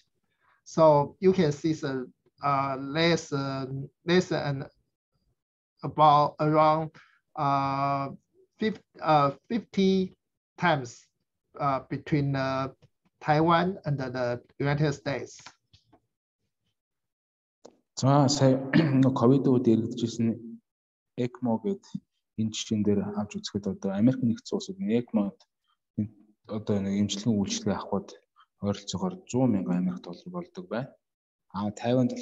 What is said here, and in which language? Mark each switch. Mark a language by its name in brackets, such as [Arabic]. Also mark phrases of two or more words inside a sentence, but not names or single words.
[English] So you can see the less than about around 50 times between Taiwan and the United States. [Mongolian] За сая ковид үед яригдчихсэн ECMO гэдэг энэ жишээн дээр авч үзэхэд одоо Америк нэгдсэн улсууд ECMO одоо нэг эмчилгээ үйлчлэгээ авахд ойролцоогоор $100,000 болдог байна.